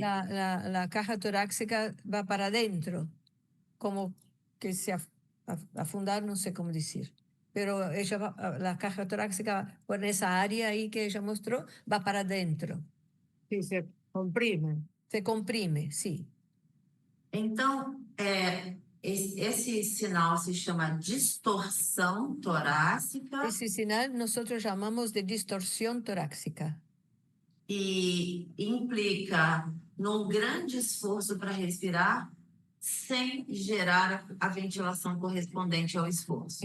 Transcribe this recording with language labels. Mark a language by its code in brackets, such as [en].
[es] La caja torácica va para adentro, como que se afundar, no sé cómo decir. Pero la caja torácica, por esa área ahí que ella mostró, va para adentro. Sí, se comprime. Se comprime, sí. [pt] Então, esse sinal se chama distorção torácica. [es] Ese sinal nosotros llamamos de distorsión torácica. [pt] E implica num grande esforço para respirar, sem gerar a ventilação correspondente ao esforço.